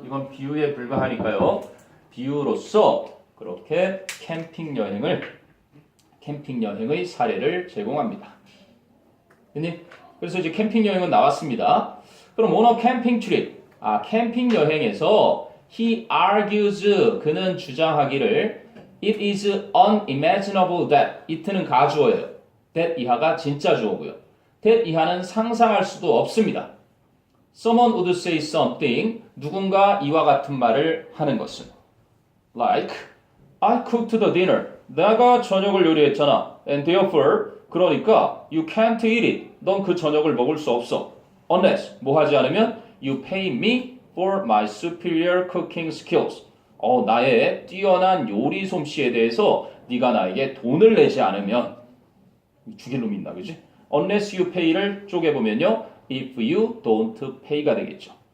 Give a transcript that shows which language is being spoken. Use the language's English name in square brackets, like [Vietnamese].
[Korean] 이건 비유에 불과하니까요. 비유로서 그렇게 캠핑 여행의 사례를 제공합니다. 그래서 이제 캠핑 여행은 나왔습니다. 그럼 [English] on a camping trip, [Korean] 캠핑 여행에서 [English] he argues, [Korean] 그는 주장하기를 [English] it is unimaginable that, [Korean] it는 가주어예요. that 이하가 진짜 주어고요. that 이하는 상상할 수도 없습니다. [English] Someone would say something, [Korean] 누군가 이와 같은 말을 하는 것은 [English] like, I cooked the dinner, [Korean] 내가 저녁을 요리했잖아. [English] And therefore, [Korean] 그러니까 [English] you can't eat it, [Korean] 넌 그 저녁을 먹을 수 없어. [English] Unless, [Korean] 뭐 하지 않으면 [English] you pay me for my superior cooking skills. [Korean] 나의 뛰어난 요리 솜씨에 대해서 네가 나에게 돈을 내지 않으면 죽일 놈이 있나, 그지? [English] Unless you pay [Korean] 를 쪼개보면요, [English] if you don't pay [Korean] 가 되겠죠.